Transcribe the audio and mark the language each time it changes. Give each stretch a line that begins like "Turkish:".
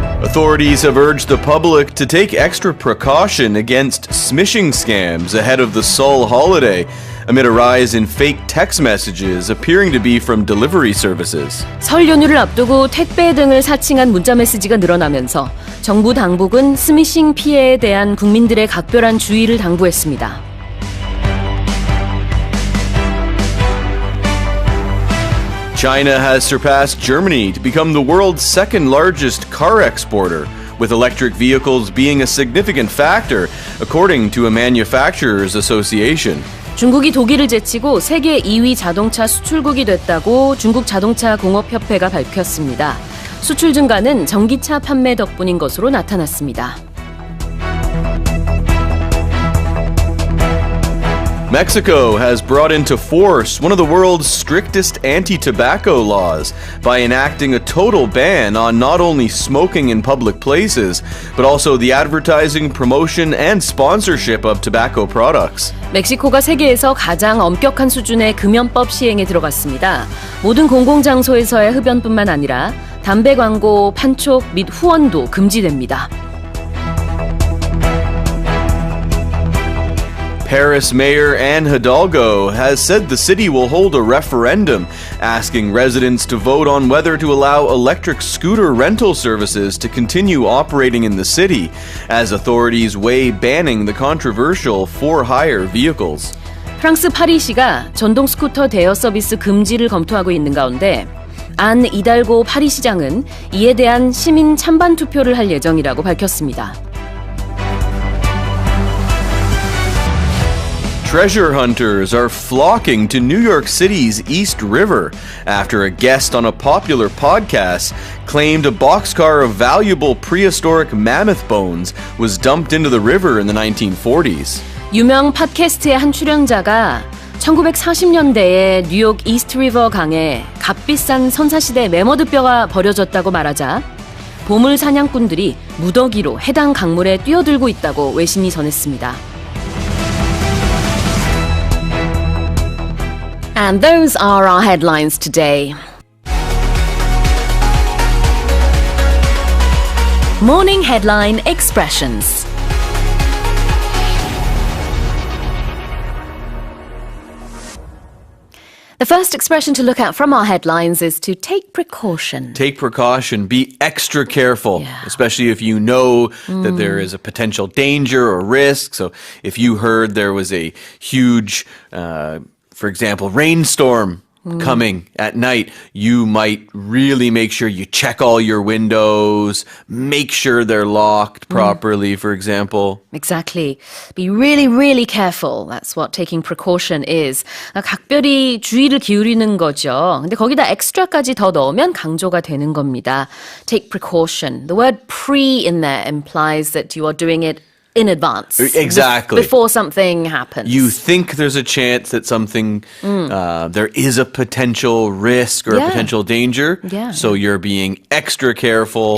English: Authorities have urged the public to take extra precaution against smishing scams ahead of the Seol holiday, amid a rise in fake text messages appearing to be from delivery services.
Korean: 설 연휴를 앞두고 택배 등을 사칭한 문자메시지가 늘어나면서 정부 당국은 스미싱 피해에 대한 국민들의 각별한 주의를 당부했습니다.
English: China has surpassed Germany to become the world's second largest car exporter, with electric vehicles being a significant factor, according to a manufacturers association.
Korean: 중국이 독일을 제치고 세계 2위 자동차 수출국이 됐다고 중국자동차공업협회가 밝혔습니다. 수출 증가는 전기차 판매 덕분인 것으로 나타났습니다.
English: Mexico has brought into force one of the world's strictest anti-tobacco laws by enacting a total ban on not only smoking in public places, but also the advertising, promotion, and sponsorship of tobacco products.
Korean: 멕시코가 세계에서 가장 엄격한 수준의 금연법 시행에 들어갔습니다. 모든 공공장소에서의 흡연뿐만 아니라 담배 광고, 판촉 및 후원도 금지됩니다.
English: Paris Mayor Anne Hidalgo has said the city will hold a referendum asking residents to vote on whether to allow electric scooter rental services to continue operating in the city, as authorities weigh banning the controversial for-hire vehicles.
Korean: 프랑스 파리시가 전동 스쿠터 대여 서비스 금지를 검토하고 있는 가운데 안 이달고 파리시장은 이에 대한 시민 찬반 투표를 할 예정이라고 밝혔습니다.
English: Treasure hunters are flocking to New York City's East River after a guest on a popular podcast claimed a boxcar of valuable prehistoric mammoth bones was dumped into the river in the 1940s.
Korean: 유명 팟캐스트의 한 출연자가 1940년대에 뉴욕 이스트 리버 강에 값비싼 선사시대 매머드 뼈가 버려졌다고 말하자 보물 사냥꾼들이 무더기로 해당 강물에 뛰어들고 있다고 외신이 전했습니다.
English: And those are our headlines today. Morning Headline Expressions. The first expression to look at from our headlines is to take precaution. Take precaution. Be extra careful, especially if you know that there is a potential danger or risk. So if you heard there was a huge for example, rainstorm coming at night, you might really make sure you check all your windows, make sure they're locked properly, for example. Exactly. Be really, really careful. That's what taking precaution is.
Korean: 각별히 주의를 기울이는 거죠. 근데 거기다 extra까지 더 넣으면 강조가 되는 겁니다.
English: Take precaution. The word pre in there implies that you are doing it in advance. Exactly. Before something happens. You think there's a chance that something, there is a potential risk or a potential danger. Yeah. So you're being extra careful.